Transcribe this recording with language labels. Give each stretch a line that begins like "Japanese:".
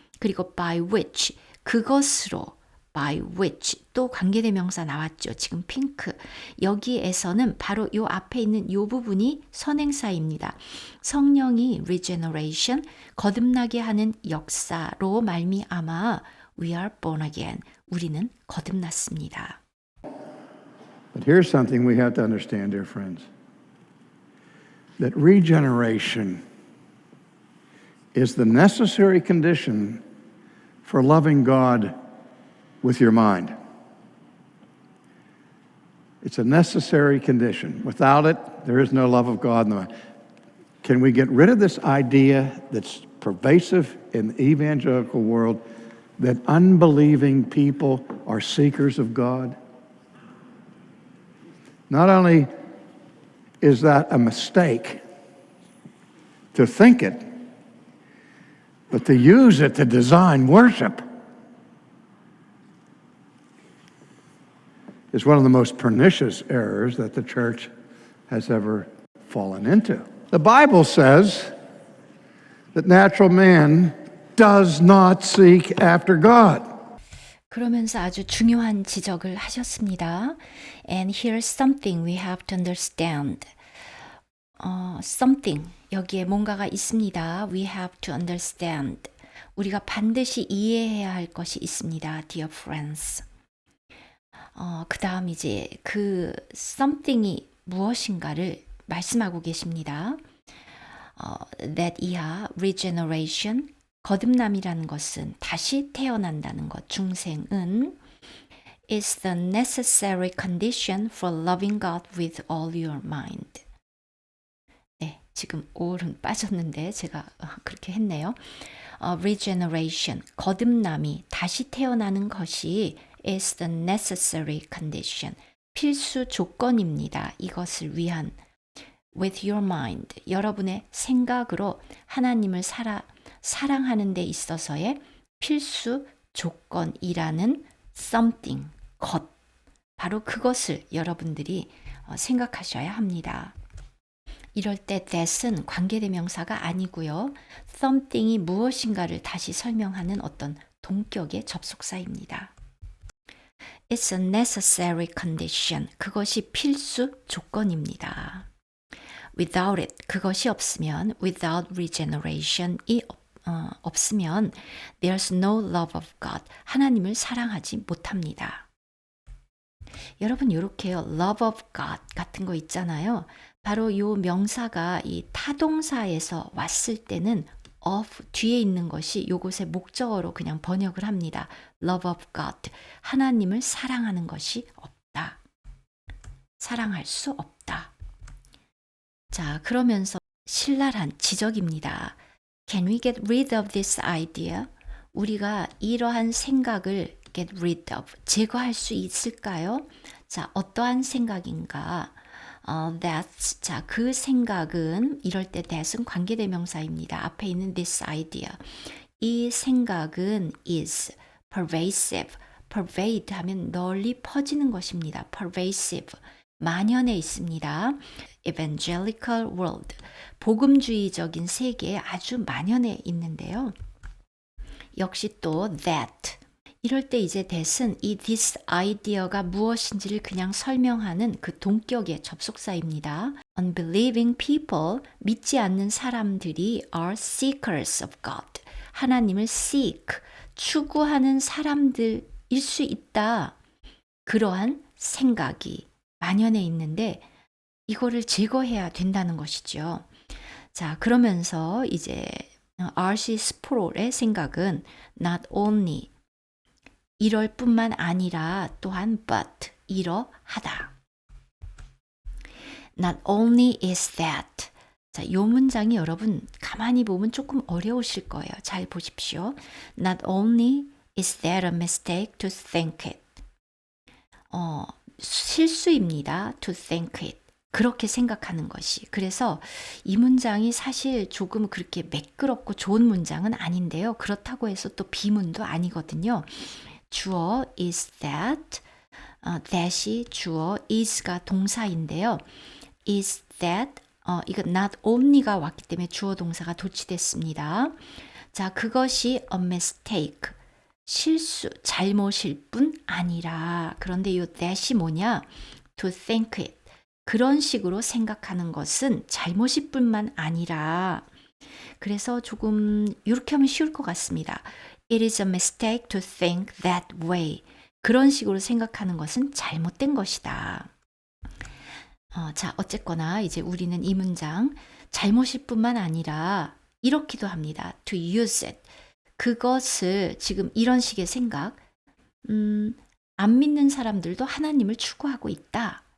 Korean: 그리고
English: by which
Korean: 그것으로 by which 또 관계대명사 나왔죠. 지금 핑크. 여기에서는 바로 요 앞에 있는 요 부분이 선행사입니다. 성령이 regeneration 거듭나게 하는 역사로 말미암아
English: we are born again.
Korean: 우리는 거듭났습니다.
English: But here's something we have to understand, dear friends. That regeneration is the necessary condition for loving God with your mind. It's a necessary condition. Without it, there is no love of God in the mind. Can we get rid of this idea that's pervasive in the evangelical world that unbelieving people are seekers of God? Not only is that a mistake to think it, but to use it to design worship is one of the most pernicious errors that the church has ever fallen into. The Bible says that natural man does not seek after God.
Korean: 그러면서 아주 중요한 지적을 하셨습니다.
English: And here's something we have to understand.
Korean: Something 여기에 뭔가가 있습니다.
English: We have to understand.
Korean: 우리가 반드시 이해해야 할 것이 있습니다.
English: Dear friends.
Korean: 그 다음 이제 그 something이 무엇인가를 말씀하고 계십니다.
English: That 이하 regeneration
Korean: 거듭남이라는 것은 다시 태어난다는 것, 중생은
English: is the necessary condition for loving God with all your mind.
Korean: 네, 지금 all은 빠졌는데 제가 그렇게 했네요. Regeneration, 거듭남이 다시 태어나는 것이
English: is the necessary condition,
Korean: 필수 조건입니다. 이것을 위한
English: with your mind,
Korean: 여러분의 생각으로 하나님을 사랑하는 데 있어서의 필수 조건이라는 something, 것. 바로 그것을 여러분들이 생각하셔야 합니다. 이럴 때 that은 관계대명사가 아니고요. something이 무엇인가를 다시 설명하는 어떤 동격의 접속사입니다.
English: It's a necessary condition.
Korean: 그것이 필수 조건입니다.
English: Without it,
Korean: 그것이 없으면,
English: without regeneration이 없으면 there's no love of God.
Korean: 하나님을 사랑하지 못합니다. 여러분 이렇게요.
English: love of God
Korean: 같은 거 있잖아요. 바로 요 명사가 이 타동사에서 왔을 때는 of 뒤에 있는 것이 요것의 목적어로 그냥 번역을 합니다.
English: love of God.
Korean: 하나님을 사랑하는 것이 없다. 사랑할 수 없다. 자, 그러면서 신랄한 지적입니다.
English: Can we get rid of this idea?
Korean: 우리가 이러한 생각을
English: get rid of,
Korean: 제거할 수 있을까요? 자, 어떠한 생각인가? That's, 자, 그 생각은, 이럴 때 that은 관계대명사입니다. 앞에 있는 this idea. 이 생각은
English: is pervasive.
Korean: pervade 하면 널리 퍼지는 것입니다.
English: pervasive.
Korean: 만연해 있습니다.
English: evangelical world.
Korean: 복음주의적인 세계에 아주 만연해 있는데요. 역시 또 that. 이럴 때 이제 that은 이 this idea가 무엇인지를 그냥 설명하는 그 동격의 접속사입니다.
English: Unbelieving people,
Korean: 믿지 않는 사람들이
English: are seekers of God.
Korean: 하나님을 seek, 추구하는 사람들일 수 있다. 그러한 생각이 만연해 있는데 이거를 제거해야 된다는 것이죠. 자, 그러면서 이제 R.C. 스프롤의 생각은
English: not only
Korean: 이럴 뿐만 아니라 또한 but 이러하다.
English: Not only is that.
Korean: 자, 요 문장이 여러분 가만히 보면 조금 어려우실 거예요. 잘 보십시오.
English: Not only is that a mistake to think it.
Korean: 실수입니다.
English: To think it.
Korean: 그렇게 생각하는 것이. 그래서 이 문장이 사실 조금 그렇게 매끄럽고 좋은 문장은 아닌데요. 그렇다고 해서 또 비문도 아니거든요. 주어 is that, that이 주어, is가 동사인데요. is that, 이거 not only가 왔기 때문에 주어 동사가 도치됐습니다. 자, 그것이 a mistake, 실수, 잘못일 뿐 아니라, 그런데 이 that이 뭐냐? to think it. 그런 식으로 생각하는 것은 잘못일 뿐만 아니라, 그래서 조금 이렇게 하면 쉬울 것 같습니다.
English: It is a mistake to think that way.
Korean: 그런 식으로 생각하는 것은 잘못된 것이다. 자, 어쨌거나 이제 우리는 이 문장 잘못일 뿐만 아니라 이렇기도 합니다.
English: To use it.
Korean: 그것을 지금 이런 식의 생각, 안 믿는 사람들도 하나님을 추구하고 있다.